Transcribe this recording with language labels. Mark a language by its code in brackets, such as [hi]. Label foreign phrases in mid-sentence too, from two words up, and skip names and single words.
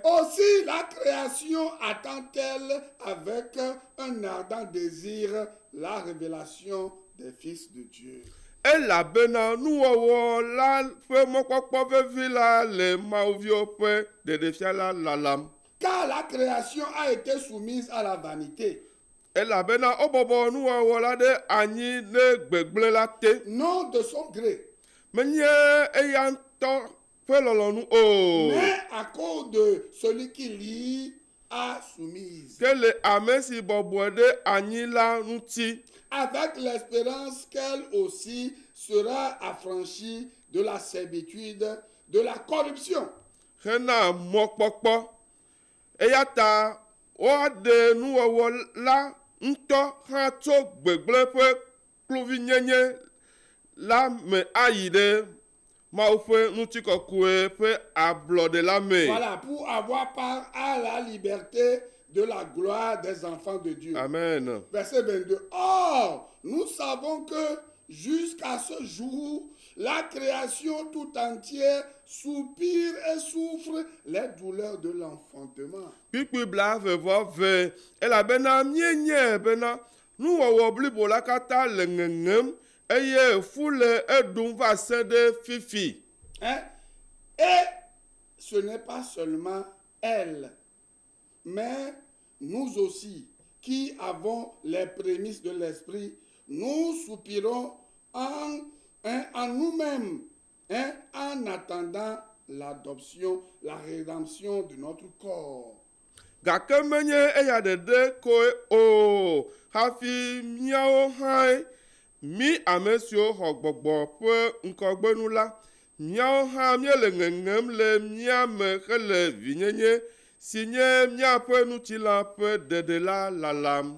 [fr] Aussi la création attend-elle avec un ardent désir la révélation des fils de Dieu. [ee] Elabena nuwɔwɔ la ƒe mɔkpɔkpɔ vevi la le mawuviwo ƒe ɖeɖefia la lalam. [fr] Car la création a été soumise à la vanité, [ee] Elabena wobɔbɔ nuwɔwɔ la ɖe anyi ne gbegblẽ la te. [fr] non de son gré, [ee] Menye eya ŋutɔ ƒe lɔlɔ̃nu o. [fr] mais à cause de celui qui l'y a soumise, [ee] Ke le ame si bɔbɔe ɖe anyi la ŋuti. [fr] avec l'espérance qu'elle aussi sera affranchie de la servitude, de la corruption, [ee] Hena mɔkpɔkpɔ. Eya ta woaɖe nuwɔwɔ la ŋutɔ hã tso gbegblẽ ƒe kluvinyenye la me ayi ɖe Mawu ƒe ŋutikɔkɔe ƒe ablɔɖe la me. [fr] voilà, pour avoir part à la liberté de la gloire des enfants de Dieu. Amen. Verset 22. Or, nous savons que jusqu'à ce jour, la création tout entière soupire et souffre les douleurs de l'enfantement. [ee] Kpikpi blavevɔve elabena míenye bena nuwɔwɔ blibo la katã le ŋeŋem eye fu le eɖum va se ɖe fifi. [fr] Hein? Et ce n'est pas seulement elle, mais nous aussi, qui avons les prémices de l'esprit, nous soupirons en nous-mêmes, en attendant l'adoption, la rédemption de notre corps. [ee] Gake menye eya ɖeɖe koe o hafi míawo hãe mí ame siwo xɔ gbɔgbɔ ƒe ŋkɔgbenu la míawo hã míele ŋeŋem le míame hele vinyenye si nye míaƒe ŋutilã ƒe ɖeɖe la lalam.